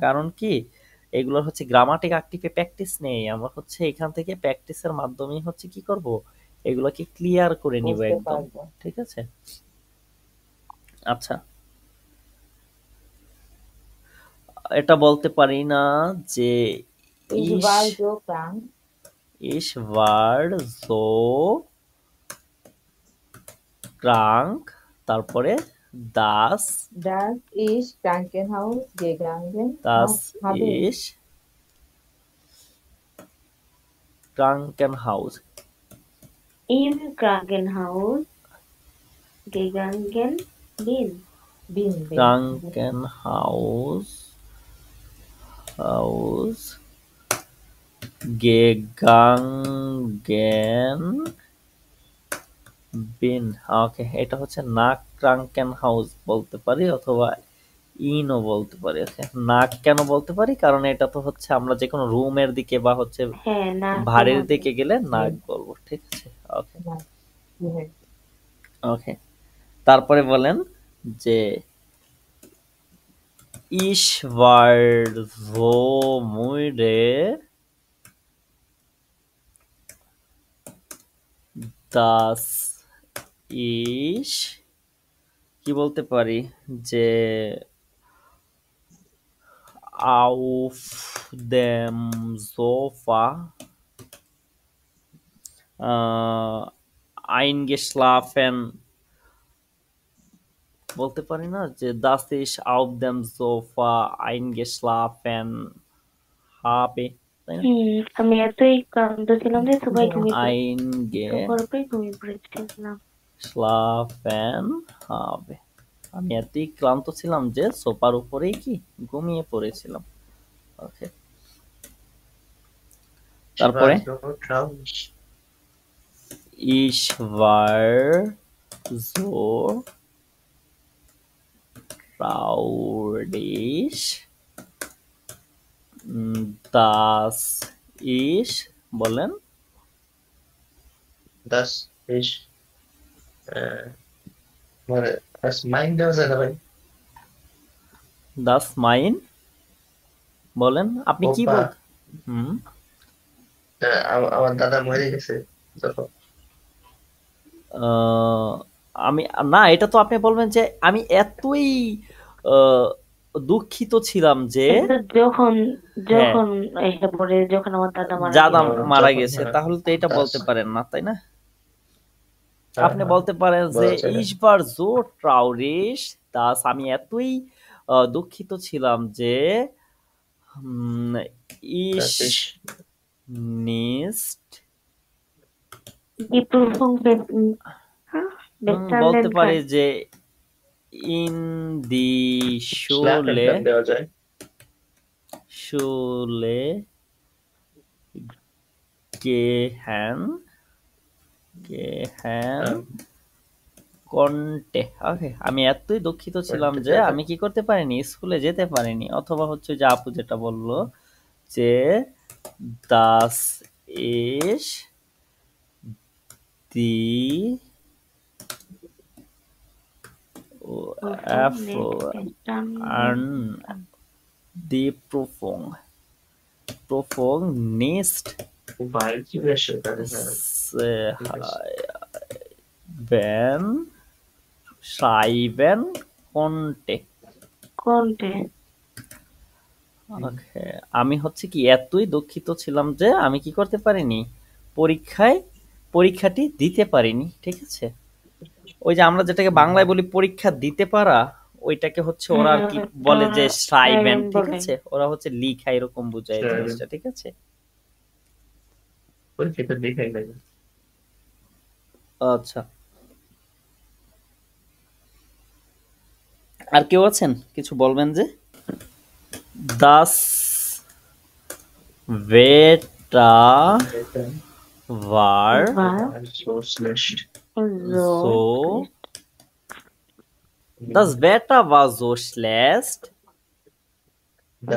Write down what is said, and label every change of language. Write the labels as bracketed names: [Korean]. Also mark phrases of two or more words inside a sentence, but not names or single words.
[Bangla] কারণ কি, এগুলোর হচ্ছে গ্রামাটিক অ্যাক্টিভে প্র্যাকটিস নেই, আমরা হচ্ছে এখান থেকে প্র্যাকটিসের মাধ্যমেই হচ্ছে কি করব, এগুলোকে ক্লিয়ার করে নিব বুঝতে একদম, পারবো। ঠিক আছে। আচ্ছা, এটা বলতে পারি না যে [German] Ich ইস war so krank, ইস war so krank, তারপরে das dass ich Krankenhaus gegangen das habe. ist Krankenhaus. Im Krankenhaus gegangen bin. Bin. Krankenhaus gegangen bin. [Bangla] ওকে, এটা হচ্ছে না ক্রাঙ্কেনহাউস বলতে পারি অথবা ইনও বলতে পারি। ওকে, নাক কেন বলতে পারি, কারণ এটা তো হচ্ছে আমরা যে কোনো রুমের দিকে বা হচ্ছে হ্যাঁ, না ভারীর দিকে গেলে নাক হুম। বলবো, ঠিক আছে। ওকে [German] Nein. Nein. [Bangla] ওকে, তারপরে বলেন যে [German] ich war so müde, dass ich [Bangla] কি বলতে পারি যে [German] auf dem Sofa eingeschlafen, [Bangla] বলতে পারি না যে [German] dass ich auf dem Sofa eingeschlafen habe, [Bangla] তাই না? আমি এতই ক্লান্ত ছিলাম যে সবাই ঘুমিয়ে [German] eingeschlafen [Bangla] পড়েছিলাম। habe, আমি এতই ক্লান্ত ছিলাম যে সোফার উপরেই কি ঘুমিয়ে পড়েছিলাম। ওকে, তারপরে [German] Ich war so traurig. ich war so traurig, dass ich, বলেন Das ich [Bangla] মানে [German] das mein [Bangla] দেওয়া যায় না ভাই। [German] das mein, [Bangla] বলেন আপনি কি ওপা, বল, হুম, আমার দাদা মরে গেছে যখন। আমি না, এটা তো আপনি বলবেন যে আমি এতই আহ, দুঃখিত ছিলাম যে, এটা যখন হ্যাঁ, যখন এসে পড়ে, যখন আমার দাদা মারা দাদা গেছে। মারা যখন, গেছে, হ্যাঁ, তাহলে তো এটা [German] das, [Bangla] বলতে পারেন না, তাই না? হ্যাঁ, আপনি হ্যাঁ, বলতে পারেন যে বলা যায় না। [German] ich war so traurig, dass, [Bangla] আমি এতই দুঃখিত ছিলাম যে [German] Das ich ich nicht, Die Prüfung [Bangla] বলতে [German] bestanden [Bangla] পারি [German] kann. যে in die schlafen Schule [Bangla] kann দেওয়া যায়। [German] gehen Ähm, [Bangla] কন্টে। ওকে, আমি এতই দুঃখিত ছিলাম [German] কন্টে [Bangla] যে তারপর আমি কি করতে পারিনি, স্কুলে যেতে পারিনি, অথবা হচ্ছে যে আপু যেটা বললো যে [German] das ist die Prüfung die Prüfung nicht Wobei die Wäsche dann বেন schreiben konnte। konnte [Bangla] ওকে, আমি হচ্ছে কি এতই দুঃখিত ছিলাম যে আমি কি করতে পারিনি, পরীক্ষাটি দিতে পারিনি, ঠিক আছে। ওই যে আমরা যেটাকে বাংলায় বলি পরীক্ষা দিতে পারা, ওইটাকে হচ্ছে ওরা আর কি বলে যে schreiben, ঠিক বলে। আছে, ওরা হচ্ছে লিখা এরকম বোঝায় [German] Schreiben। [Bangla] জিনিসটা, ঠিক আছে। পরীক্ষা দেখাই লাগে। আচ্ছা, আর কেউ আছেন কিছু বলবেন যে [German] das Wetter war So schlecht। so das Wetter war so schlecht Das